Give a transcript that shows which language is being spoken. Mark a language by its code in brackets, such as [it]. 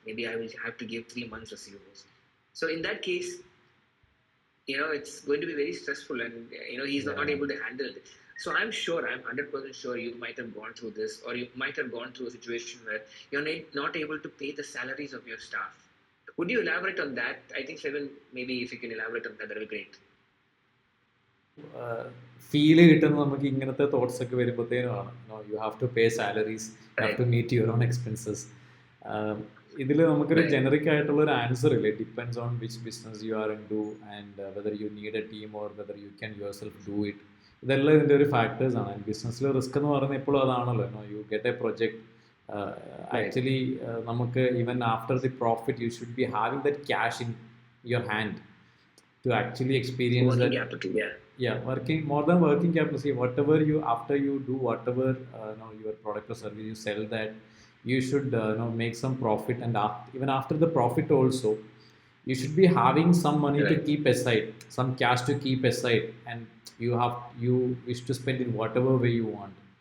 [en] Maybe I will have to give 3 months receivables. So in that case, it's going to be very stressful, and he's not Yeah. able to handle it. So I'm 100% sure you might have gone through this, or you might have gone through a situation where you're not able to pay the salaries of your staff. Would you elaborate on that? I think Febin, maybe if you can elaborate on that, that will be great. [ml] Feel കിട്ടുന്നത് നമുക്ക് ഇങ്ങനത്തെ thoughts ഒക്കെ വരുമ്പോഴത്തേനുമാണ്. [en] You have to pay salaries, you have Right. To meet your own expenses. [ml] ഇതിൽ നമുക്കൊരു [en] Right. [ml] Generic ആയിട്ടുള്ള ഒരു answer ഇല്ല. [en] It depends on which business you are in to and whether you need a team or whether you can yourself do it. [ml] ഇതെല്ലാം ഇതിൻ്റെ ഒരു factors ആണ്. ബിസിനസ്സിൽ റിസ്ക് എന്ന് പറയുന്നത് എപ്പോഴും അതാണല്ലോ. [en] you get a project, actually [ml] നമുക്ക് [en] Even after the profit you should be having that cash in your hand to actually experience Working that. capital, yeah. Yeah, working more than working capital. See, whatever you, after you do whatever your product or service, you sell that, you should make some profit, and even after the profit also, you should be having some money to Right. keep aside, some cash to keep aside, and you wish to spend in whatever way you want.